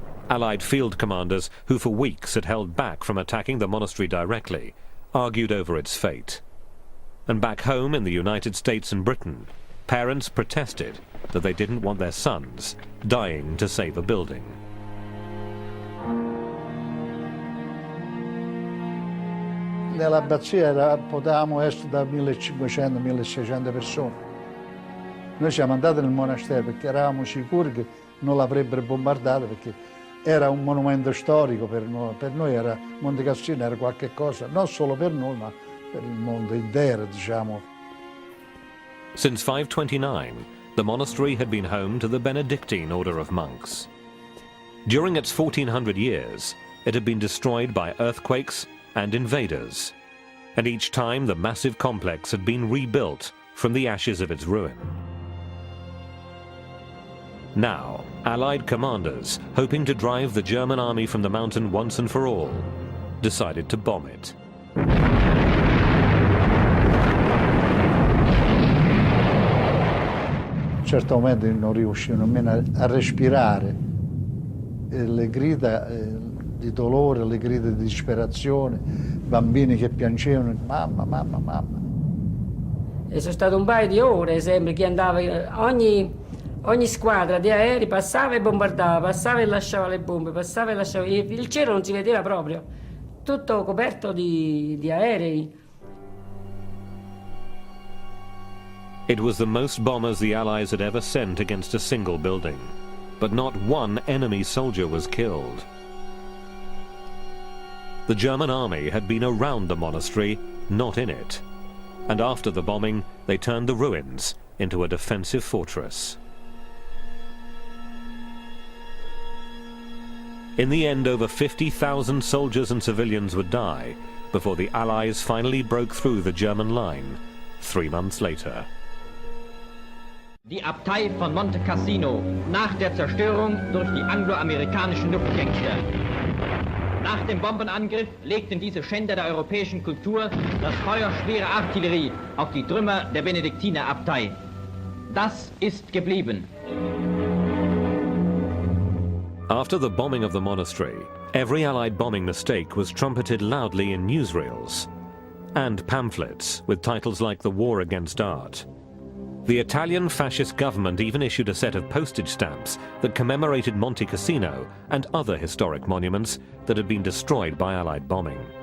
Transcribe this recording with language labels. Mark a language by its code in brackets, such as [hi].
[en] Allied field commanders, who for weeks had held back from attacking the monastery directly, argued over its fate. And back home in the United States and Britain, parents protested that they didn't want their sons dying to save a building. [it] Nell'abbazia potevamo essere da 1500-1600 persone. Noi siamo andati nel monastero perché eravamo sicuri che non l'avrebbero bombardato, perché era un monumento storico per noi. Per noi era Monte Cassino, era qualche cosa, non solo per noi, ma per il mondo intero, diciamo. [en] Since 529, the monastery had been home to the Benedictine order of monks. During its 1400 years, it had been destroyed by earthquakes and invaders, and each time the massive complex had been rebuilt from the ashes of its ruin. Now, Allied commanders, hoping to drive the German army from the mountain once and for all, decided to bomb it. [it] A un certo momento non riuscivo nemmeno a respirare, le grida di dolore, le grida di disperazione, bambini che piangevano, mamma, mamma, mamma. E sono stato un paio di ore sempre che andava, ogni squadra di aerei passava e bombardava, passava e lasciava le bombe, passava e lasciava, il cielo non si vedeva proprio, tutto coperto di aerei. [en] It was the most bombers the Allies had ever sent against a single building, but not one enemy soldier was killed. The German army had been around the monastery, not in it, and after the bombing, they turned the ruins into a defensive fortress. In the end, over 50,000 soldiers and civilians would die before the Allies finally broke through the German line 3 months later. [de] Die Abtei von Monte Cassino nach der Zerstörung durch die angloamerikanischen Luftkräfte. Nach dem Bombenangriff legten diese Schänder der europäischen Kultur das Feuer schwerer Artillerie auf die Trümmer der Benediktinerabtei. Das ist geblieben. [en] After the bombing of the monastery, every Allied bombing mistake was trumpeted loudly in newsreels and pamphlets with titles like The War Against Art. The Italian fascist government even issued a set of postage stamps that commemorated Monte Cassino and other historic monuments that had been destroyed by Allied bombing.